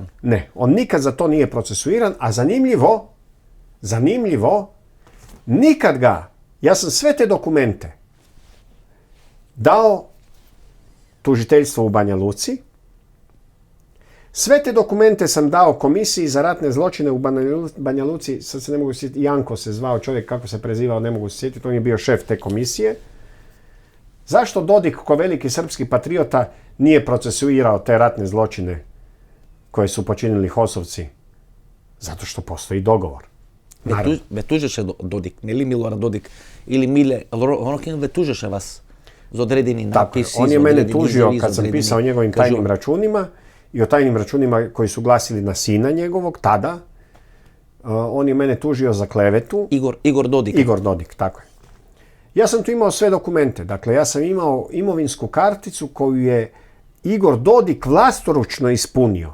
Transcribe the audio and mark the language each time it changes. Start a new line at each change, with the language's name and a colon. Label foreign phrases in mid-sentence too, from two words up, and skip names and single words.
Croatian: Ne, on nikad za to nije procesuiran, a zanimljivo, nikad ga, ja sam sve te dokumente dao tužiteljstvu u Banja Luci, sve te dokumente sam dao komisiji za ratne zločine u Banja Luci, sad se ne mogu sjetiti, Janko se zvao čovjek, kako se prezivao, ne mogu se sjetiti, on je bio šef te komisije. Zašto Dodik, ko veliki srpski patriota, nije procesuirao te ratne zločine koje su počinili HOS-ovci? Zato što postoji dogovor.
Macedonian: Ве тужеше Додик, нели Милорад Додик или Миле Рокен ве тужеше вас за одредени написи.
Croatian: On je mene tužio kad sam pisao o njegovim tajnim računima i o tajnim računima koji su glasili na sina njegovog tada. On je mene tužio za klevetu. Igor Dodik. Igor Dodik, tako je. Ja sam tu imao sve dokumente. Dakle, ja sam imao imovinsku karticu koju je Igor Dodik vlastoručno ispunio.